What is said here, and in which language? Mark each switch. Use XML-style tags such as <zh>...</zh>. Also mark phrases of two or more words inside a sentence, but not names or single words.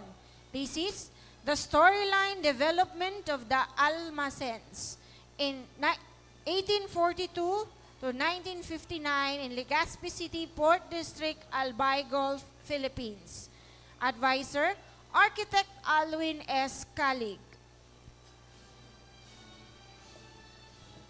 <en>Thesis, The Storyline Development of the Almacens in 1842 to 1959 in Legazpi City, Port District, Albay Gulf, Philippines. Advisor, Architect Alwin S. Calig.</en>